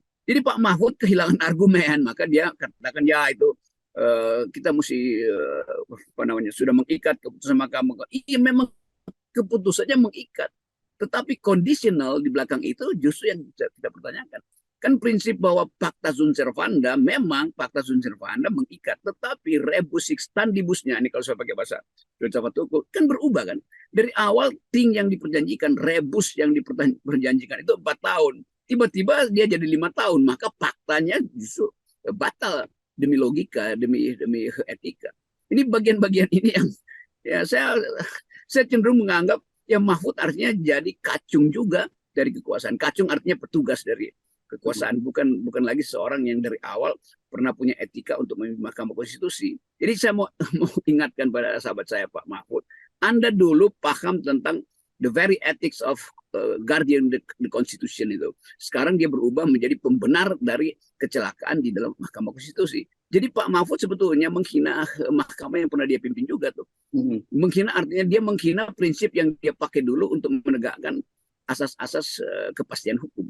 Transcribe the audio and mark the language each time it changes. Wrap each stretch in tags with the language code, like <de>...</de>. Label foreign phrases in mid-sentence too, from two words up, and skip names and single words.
<id>Jadi Pak Mahfud kehilangan argumen, maka dia katakan ya itu kita mesti apa namanya sudah mengikat keputusan Mahkamah. Iya memang keputusannya mengikat, tetapi kondisional di belakang itu justru yang kita pertanyakan. Kan prinsip bahwa</id> <la>pacta sunt servanda,</la> <id>memang</id> <la>pacta sunt servanda</la> <id>mengikat, tetapi</id> <la>rebus extendibusnya,</la> <id>ini kalau saya pakai bahasa filsafat hukum, kan berubah kan. Dari awal ting yang diperjanjikan, rebus yang diperjanjikan itu 4 tahun. Tiba-tiba dia jadi 5 tahun, maka faktanya justru batal demi logika, demi etika. Ini bagian-bagian ini yang ya saya cenderung menganggap ya Mahfud artinya jadi kacung juga dari kekuasaan. Kacung artinya petugas dari kekuasaan, bukan lagi seorang yang dari awal pernah punya etika untuk memimpin Mahkamah Konstitusi. Jadi saya mau ingatkan pada sahabat saya Pak Mahfud, Anda dulu paham tentang</id> <en>the very ethics of guardian the constitution</en> <id>itu. Sekarang dia berubah menjadi pembenar dari kecelakaan di dalam Mahkamah Konstitusi. Jadi Pak Mahfud sebetulnya menghina mahkamah yang pernah dia pimpin juga tuh. Menghina artinya dia menghina prinsip yang dia pakai dulu untuk menegakkan asas-asas kepastian hukum.</id>